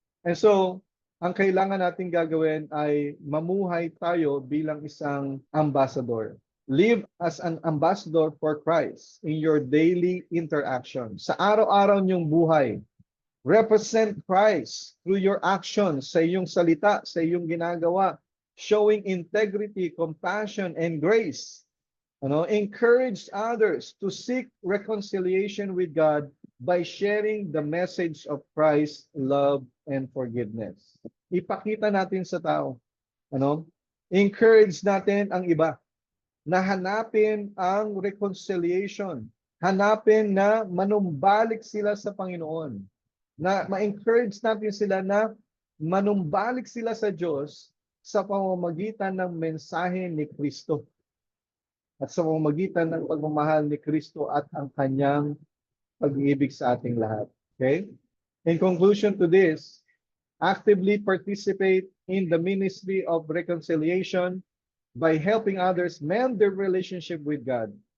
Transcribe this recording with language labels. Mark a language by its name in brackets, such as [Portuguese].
[Filipino] And so, ang kailangan natin gagawin ay mamuhay tayo bilang isang ambassador. [English] Live as an ambassador for Christ in your daily interaction. [Filipino] Sa araw-araw niyong buhay, [English] represent Christ through your actions, [Filipino] sa iyong salita, sa iyong ginagawa, [English] showing integrity, compassion, and grace. Encourage others to seek reconciliation with God by sharing the message of Christ's love and forgiveness. [Filipino] Ipakita natin sa tao. Encourage natin ang iba na hanapin ang reconciliation. Hanapin na manumbalik sila sa Panginoon. Na ma-encourage natin sila na manumbalik sila sa Diyos sa pamamagitan ng mensahe ni Kristo. At sa pamamagitan ng pagmamahal ni Kristo at ang kanyang pag-ibig sa ating lahat. Okay? [English] In conclusion to this, actively participate in the ministry of reconciliation by helping others mend their relationship with God.